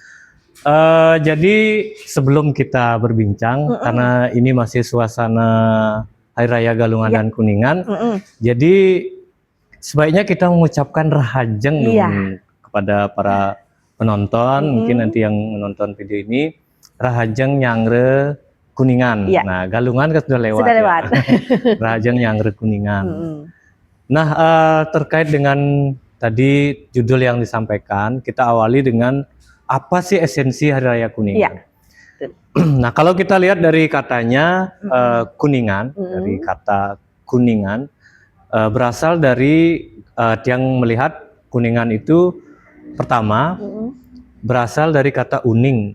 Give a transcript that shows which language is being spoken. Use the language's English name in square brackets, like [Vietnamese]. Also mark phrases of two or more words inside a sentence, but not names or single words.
[Indonesian] Jadi sebelum kita berbincang, karena ini masih suasana Hari Raya Galungan dan Kuningan, jadi sebaiknya kita mengucapkan rahajeng dulu kepada para penonton, mungkin nanti yang menonton video ini, [Balinese] rahajeng nyangre Kuningan. [Indonesian] Nah, Galungan kan sudah lewat. Sudah lewat. [Balinese] Rahajeng nyangre Kuningan. [Indonesian] Nah, terkait dengan tadi judul yang disampaikan, kita awali dengan apa sih esensi Hari Raya Kuningan. Nah, kalau kita lihat dari katanya Kuningan, dari kata Kuningan, berasal dari yang melihat Kuningan itu pertama berasal dari kata uning.